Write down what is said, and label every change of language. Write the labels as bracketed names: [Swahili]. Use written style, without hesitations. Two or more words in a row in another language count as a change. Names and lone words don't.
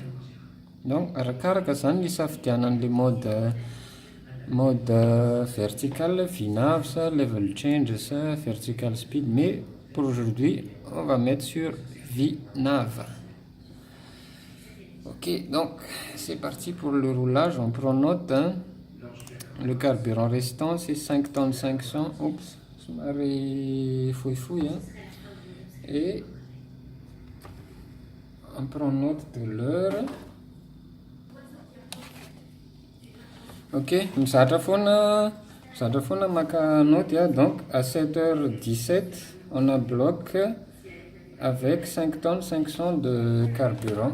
[French] Donc [Malagasy] arakaraka zany ny safidianan'le [French] mode vertical, vinave ça, [English] level change [French] ça, [English] vertical speed, [French] mais pour aujourd'hui on va mettre sur vinave. Ok, donc c'est parti pour le roulage, on prend note, hein. Le carburant restant c'est 5 tonnes 500, oups, somary fouille, hein. Et on prend note de l'heure. [Malagasy] Ok, mizatra foana maka note, hein. [French] Donc à 7h17 on a bloc avec 5 tonnes 500 de carburant.